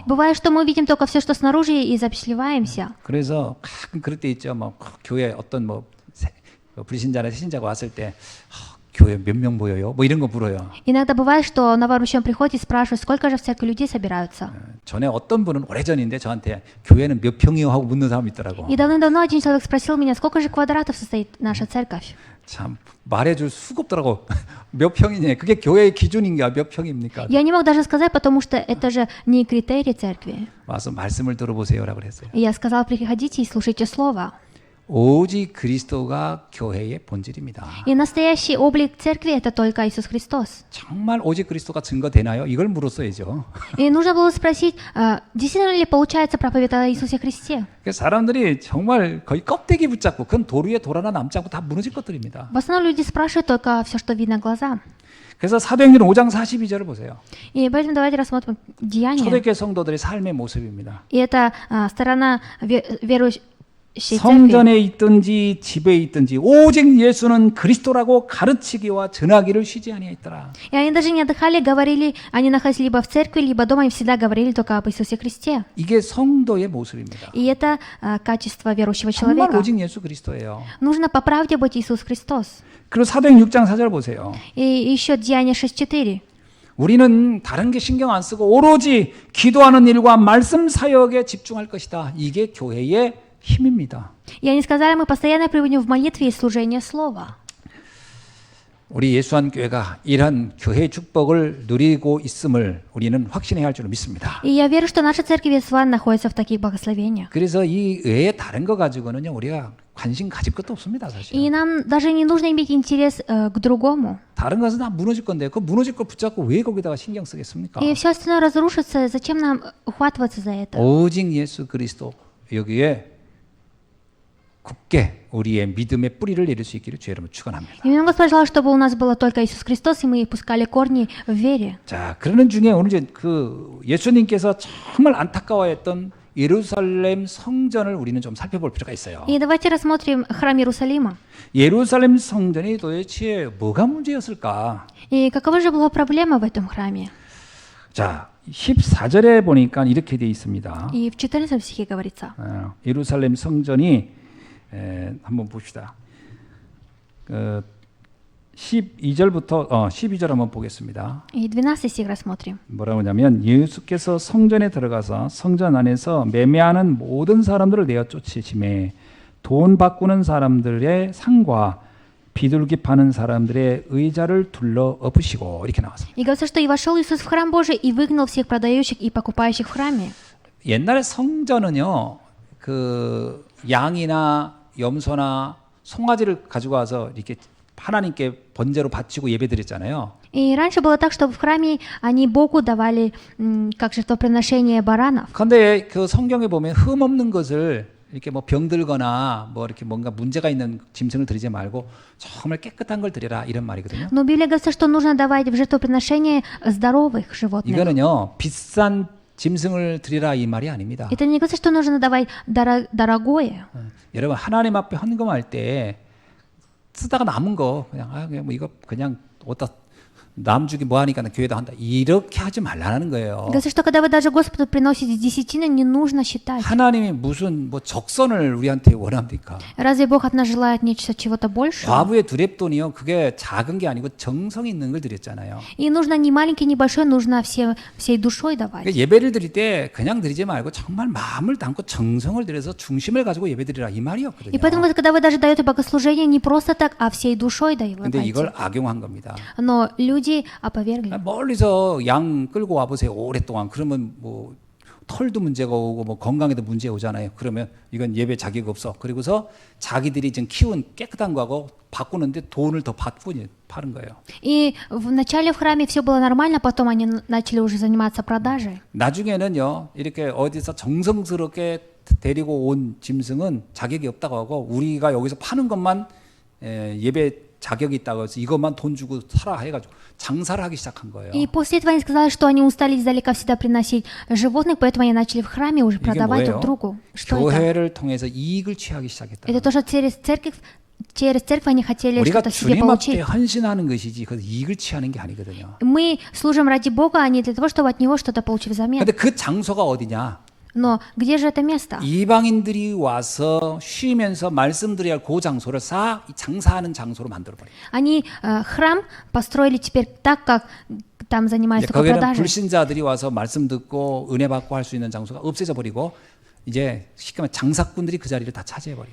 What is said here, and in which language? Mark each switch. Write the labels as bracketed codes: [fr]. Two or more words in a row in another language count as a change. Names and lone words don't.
[ru] Бывает, что мы видим только все, что снаружи, и запечатлеваемся. [ko] 그래서 가끔 그럴 때 있죠. 뭐 교회 어떤 불신자나 신자가 왔을 때 교회 몇 명 모여요? 뭐 이런 거 물어요. [ru] Иногда бывает, что на вооруженном приходе спрашивают, сколько же в церкви людей собираются. [ko] 전에 어떤 분은 오래전인데 저한테 교회는 몇 평이요 하고 묻는 사람이 있더라고. [ru] И давным-давно один человек спросил меня, сколько же квадратов состоит наша церковь. [ko] 참 말해줄 수가 없더라고. 몇 평이냐? 그게 교회의 기준인가? 몇 평입니까? [ru] Я не мог даже сказать, потому что это же не критерий церкви. [ko] 와서 말씀을 들어보세요라고 그랬어요. [ru] И я сказал: приходите и слушайте слово. [ko] 오직 그리스도가 교회의 본질입니다. [ru] И настоящий облик церкви это только Иисус Христос. [ko] 정말 오직 그리스도가 증거되나요? 이걸 물었어야죠. [ru] И нужно было спросить, действительно ли получается проповедь о Иисусе Христе? [ko] 사람들이 정말 거의 껍데기 붙잡고 그건 돌 위에 돌 하나 남지 않고 다 무너질 것들입니다. [ru] В основном люди спрашивают только все, что видно глазам. [ko] 그래서 사도행전 5장 42절을 보세요. [ru] И поэтому давайте рассмотрим Деяния. [ko] 초대교회 성도들의 삶의 모습입니다. [ru] И это сторона верующей церкви. [ko] 성전에 있든지 집에 있든지 오직 예수는 그리스도라고 가르치기와 전하기를 쉬지 아니하였더라. [ru] И они даже не отдыхали, говорили, они находились либо в церкви, либо дома, и всегда говорили только об Иисусе Христе. [ko] 이게 성도의 모습입니다. [ru] И это качество верующего [ko] 정말 [ru] человека. [ko] 오직 예수 그리스도예요. [ru] Нужно по правде быть Иисус Христос. [ko] 그리고 사도행 6장 4절 보세요. [ru] И еще Деяния 6:4. [ko] 우리는 다른 게 신경 안 쓰고 오로지 기도하는 일과 말씀 사역에 집중할 것이다. 이게 교회의 힘입니다. [ru] И они сказали: мы постоянно приводим в молитве и служение слова. [ko] 우리 예수한 교회가 이러한 교회의 축복을 누리고 있음을 우리는 확신해야 할 줄 믿습니다. [ru] И я верю, что наша церковь Иисуан находится в таких благословениях. [ko] 그래서 이 외에 다른 거 가지고는요 우리가 관심 가질 것도 없습니다, 사실. [ru] И нам даже не нужно иметь интерес к другому. [ko] 다른 것은 다 무너질 건데 그 무너질 걸 붙잡고 왜 거기다가 신경 쓰겠습니까? [ru] И все остальное разрушится. Зачем нам ухватываться за это? [ko] 오직 예수 그리스도 여기에 굳게 우리의 믿음의 뿌리를 내릴 수 있기를 주의 이름으로 축원합니다. [ru] Именно Господь желал, чтобы у нас было только Иисус Христос, и мы пускали корни в вере. [ko] 자, 그러는 중에 오늘 이제 그 예수님께서 정말 안타까워했던 예루살렘 성전을 우리는 좀 살펴볼 필요가 있어요. [ru] И давайте рассмотрим храм Иерусалима. [ko] 예루살렘 성전이 도대체 뭐가 문제였을까? [ru] И какова же была проблема в этом храме? [ko] 자, 14절에 보니까 이렇게 되어 있습니다. [ru] И в 14 стихе говорится. [ko] 예루살렘 성전이 한번 봅시다. 12절부터 12절 한번 보겠습니다. [ru] И 12 стих рассмотрим. [ko] 뭐라고 하냐면 예수께서 성전에 들어가서 성전 안에서 매매하는 모든 사람들을 내어 쫓으시매 돈 바꾸는 사람들의 상과 비둘기 파는 사람들의 의자를 둘러 엎으시고 이렇게 나왔습니다. [ru] И говорится, что и вошел Иисус в храм Божий и выгнал всех продающих и покупающих в храме. [ko] 옛날에 성전은요, 그 양이나 염소나 송아지를 가지고 와서 이렇게 하나님께 번제로 바치고 예배드렸잖아요. [ru] И раньше было так, что в храме они Богу давали как жертвоприношение баранов. [ko] 그런데 그 성경에 보면 흠 없는 것을 이렇게 뭐 병들거나 뭐 이렇게 뭔가 문제가 있는 짐승을 드리지 말고 정말 깨끗한 걸 드려라 이런 말이거든요. [ru] Но Библия говорит, что нужно давать в жертвоприношение здоровых животных. [ko] 이거는요, 비싼 짐승을 드리라 이 말이 아닙니다. [ru] Это не говорится, что нужно давать дорогое. [ko] 여러분 하나님 앞에 헌금할 때 쓰다가 남은 거 그냥 뭐 이거 그냥 어디다 남 주기 뭐 하니까 교회다 한다 이렇게 하지 말라는 거예요. [ru] Говорится, что когда вы даже Господу приносите десятину, не нужно считать. [ko] 하나님이 무슨 뭐 적선을 우리한테 원합니까? [ru] Разве Бог от нас желает нечто чего-то большего? [ko] 과부의 두렙돈이요, 그게 작은 게 아니고 정성이 있는 걸 드렸잖아요. [ru] И нужно не маленький, не большой, нужно всей душой давать. [ko] 그러니까 예배를 드릴 때 그냥 드리지 말고 정말 마음을 담고 정성을 들여서 중심을 가지고 예배드리라 이 말이었거든요. [ru] И поэтому, когда вы даже даете богослужение, не просто так, а всей душой [ko] 근데 [ru] даете. [ko] 이걸 악용한 겁니다. [ru] Но люди опровергли. [ko] 멀리서 양 끌고 와보세요 오랫동안. 그러면 뭐 털도 문제가 오고 뭐 건강에도 문제 오잖아요. 그러면 이건 예배 자격 없어. 그리고서 자기들이 지금 키운 깨끗한 거하고 바꾸는데 돈을 더 받고 파는 거예요. [ru] И вначале в храме все было нормально, потом они начали уже заниматься продажей. [ko] 나중에는요, 이렇게 어디서 정성스럽게 데리고 온 짐승은 자격이 없다고 하고 우리가 여기서 파는 것만 예배 자격이 있다고 해서 이것만 돈 주고 사라 해가지고 장사를 하기 시작한 거예요. [ru] И после этого они сказали, что они устали издалека всегда приносить животных, поэтому они начали в храме уже [ko] 이게 [ru] продавать [ko] 뭐예요? [ru] друг другу. Что это? [ko] 교회를 통해서 이익을 취하기 시작했다. [ru] Это то, что через церковь они хотели [ko] 우리가 [ru] что-то себе [ko] 주님 앞에 [ru] получить. [ko] 헌신하는 것이지 그 이익을 취하는 게 아니거든요. [ru] Мы служим ради Бога, а не для того, чтобы от Него что-то получить взамен. [ko] 근데 그 장소가 어디냐? [ru] Но где же это место? [ko] 이방인들이 와서 쉬면서 말씀드려야 할 그 장소를 장사하는 장소로 만들어버려요. [ru] Они храм построили теперь так, как там занимаются только [ko] 거기는 [ru] продажей. [ko] 불신자들이 와서 말씀 듣고 은혜 받고 할 수 있는 장소가 없어져 버리고 이제 쉽게 말하면 장사꾼들이 그 자리를 다 차지해 버려요.